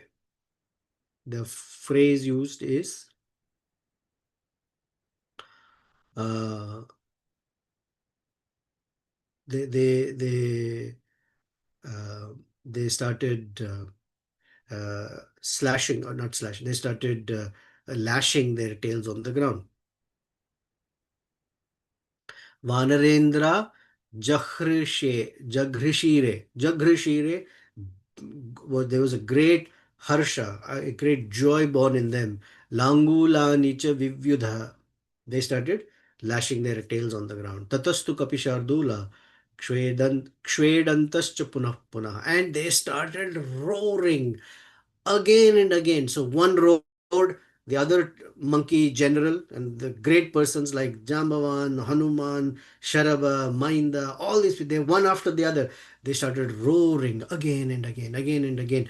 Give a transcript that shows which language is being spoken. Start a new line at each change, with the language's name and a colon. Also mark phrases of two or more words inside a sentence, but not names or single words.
English: The phrase used is they started slashing, or not slashing, they started lashing their tails on the ground.
Sanskrit: Vanarendra Jagrishire.
English: There was a great harsha, a great joy born in them
Sanskrit: Langulani cha vivyudha.
English: They started lashing their tails on the ground.
Sanskrit: Tatastu kapishardula. Kshvedantascha punah punah.
English: And they started roaring again and again. So one roared, the other monkey general, and the great persons like Jambavan, Hanuman, Sharaba, Mainda, all these, they one after the other, they started roaring again and again, again and again.